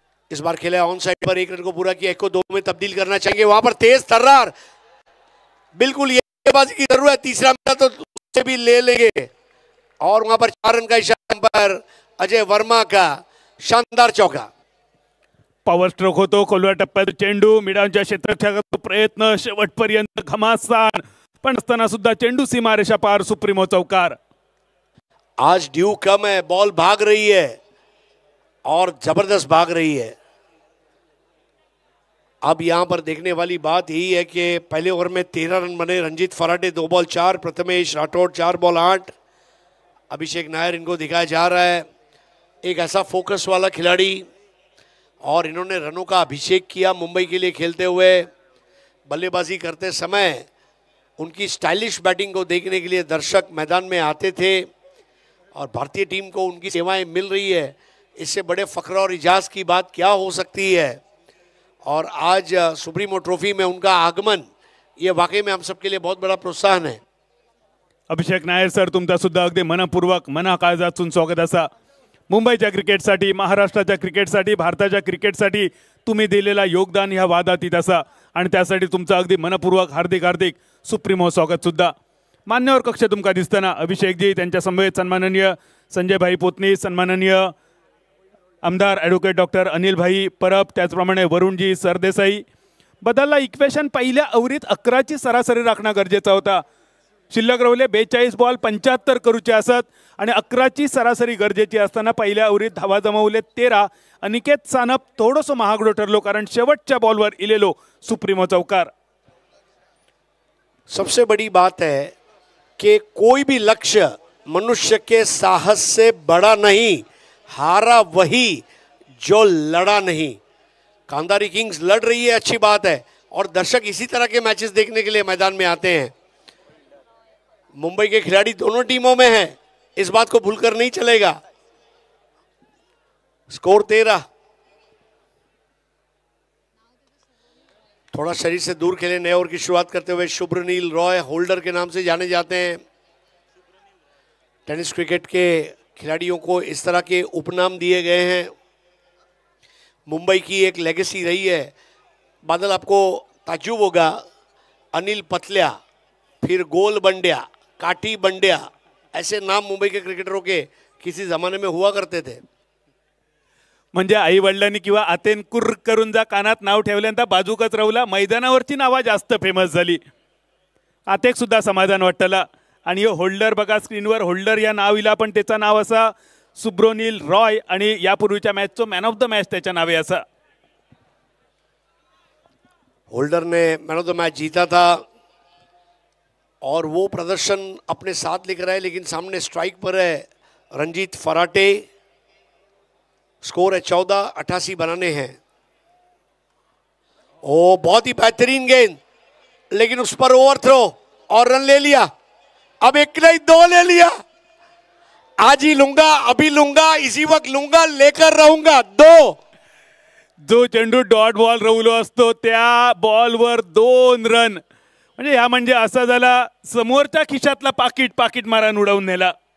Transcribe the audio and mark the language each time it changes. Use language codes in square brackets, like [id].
[hi] इस बार खेला on side पर 1 रन को पूरा किया, 1 को 2 में तब्दील करना चाहेंगे। वहां पर तेज तर्रार, बिल्कुल ये बाजी की जरूरत है। तीसरा मिला तो उससे भी ले लेंगे। और वहां पर 4 रन का इशारा पर अजय वर्मा का शानदार चौका। [mr] पॉवर स्ट्रोक होतो. खोलव्या टप्प्यात चेंडू, मिडांच्या क्षेत्ररक्षकाचा प्रयत्न, शेवटपर्यंत घमासान, पण असताना सुद्धा चेंडू सीमारेषा पार. सुप्रीमो चौकार. [hi] आज ड्यू कम है, बॉल भाग रही है और जबरदस्त भाग रही है। अब यहां पर देखने वाली बात यही है कि पहले ओवर में 13 रन बने। रंजीत फराटे 2 बॉल 4, प्रथमेश राठौड़ 4 बॉल 8। अभिषेक नायर इनको दिखाया जा रहा है एक ऐसा फोकस वाला खिलाड़ी, और इन्होंने रनों का अभिषेक किया मुंबई के लिए खेलते हुए। बल्लेबाजी करते समय उनकी स्टाइलिश बैटिंग को देखने के लिए दर्शक मैदान में आते थे और भारतीय टीम को उनकी सेवाएं मिल रही है। इससे बड़े फख्र और इजाज़ की बात क्या हो सकती है। और आज सुप्रीमो ट्रॉफी में उनका आगमन, ये वाकई में हम सबके लिए बहुत बड़ा प्रोत्साहन है। [mr] अभिषेक नायर सर, तुमचा सुद्धा अगदी मनपूर्वक मनाकाळजातून स्वागत असा. मुंबईच्या क्रिकेटसाठी, महाराष्ट्राच्या क्रिकेटसाठी, भारताच्या क्रिकेटसाठी तुम्ही दिलेला योगदान ह्या वादातीत असा आणि त्यासाठी तुमचं अगदी मनपूर्वक हार्दिक हार्दिक सुप्रीमो स्वागत सुद्धा. मान्यवर कक्ष तुमका दिसताना अभिषेकजी, त्यांच्या समवेत सन्माननीय संजयभाई पोतनी, सन्माननीय आमदार ॲडव्होकेट डॉक्टर अनिलभाई परब, त्याचप्रमाणे वरुणजी सरदेसाई. बदलला इक्वेशन पहिल्या अवरीत 11ची सरासरी राखणं गरजेचा होता. शिल्लक रवले 42 बॉल 75 करूचे असत आणि 11ची सरासरी गरजेची असताना पहिल्या अवरीत धावा जमवले 13. अनिकेत सानप थोडंसं महागडो ठरलो, कारण शेवटच्या बॉलवर इलेलो सुप्रीमो चौकार. [hi] सबसे बड़ी बात है कि कोई भी लक्ष्य मनुष्य के साहस से बड़ा नहीं, हारा वही जो लड़ा नहीं। कांधारी किंग्स लड़ रही है, अच्छी बात है, और दर्शक इसी तरह के मैचेस देखने के लिए मैदान में आते हैं। मुंबई के खिलाड़ी दोनों टीमों में हैं, इस बात को भूलकर नहीं चलेगा। स्कोर 13। थोड़ा शरीर से दूर खेले। नए ओवर की शुरुआत करते हुए शुभ्रनील रॉय, होल्डर के नाम से जाने जाते हैं। टेनिस क्रिकेट के खिलाड़ियों को इस तरह के उपनाम दिए गए हैं। मुंबई की एक लेगेसी रही है। बादल, आपको ताज्जुब होगा, अनिल पतल्या, फिर गोल बंड्या, काठी बंड्या, ऐसे नाम मुंबई के क्रिकेटरों के किसी जमाने में हुआ करते थे. [mr] म्हणजे आई वडिलांनी किंवा आतेन कुर्र करून जा कानात नाव ठेवल्यानंतर बाजूकच राहुला. मैदानावरची नावा जास्त फेमस झाली. आतेक सुद्धा समाधान वाटतला. आणि होल्डर बघा स्क्रीनवर, होल्डर या नाव इला, पण त्याचं नाव असा सुब्रोनील रॉय आणि यापूर्वीच्या मॅचचं मॅन ऑफ द मॅच त्याच्या नावे असा. [hi] होल्डर ने मैन ऑफ द मैच जीता था और वो प्रदर्शन अपने साथ लेकर आए, लेकिन सामने स्ट्राइक पर है रंजीत फराटे. स्कोर है 14, 88 बनाने हैं. ओ बहुत ही बेहतरीन गेंद, लेकिन उस पर ओवर थ्रो और रन ले लिया. अब एक नहीं 2 ले लिया. आज ही लूंगा, अभी लूंगा, इसी वक्त लूंगा, लेकर रहूंगा. 2. [mr] जो चेंडू डॉट बॉल रवलो असतो त्या बॉलवर 2 रन, म्हणजे या म्हणजे असा झाला समोरच्या खिशातला पाकिट मारान उडवून नेला.